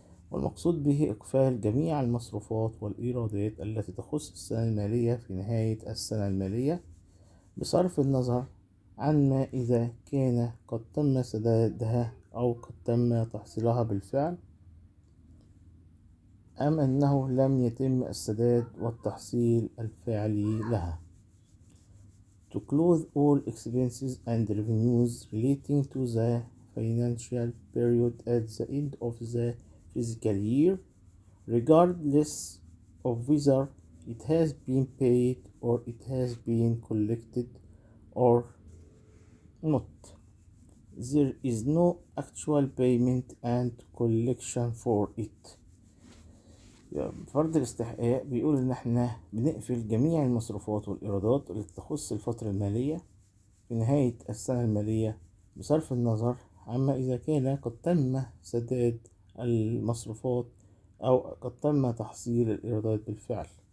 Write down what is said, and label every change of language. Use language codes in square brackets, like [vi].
[ar] والمقصود به إقفال جميع المصروفات والإيرادات التي تخص السنة المالية في نهاية السنة المالية، بصرف النظر عن ما إذا كان قد تم سدادها أو قد تم تحصيلها بالفعل، أم أنه لم يتم السداد والتحصيل الفعلي لها. [en] To close all expenses and revenues relating to the financial period at the end of the fiscal year, regardless of whether it has been paid or it has been collected or not. There is no actual payment and collection for it. [ar] فرض الاستحقاق بيقول إن احنا بنقفل جميع المصروفات والإيرادات اللي تخص الفترة المالية في نهاية السنة المالية، بصرف النظر عما إذا كان قد تم سداد المصروفات أو قد تم تحصيل الإيرادات بالفعل.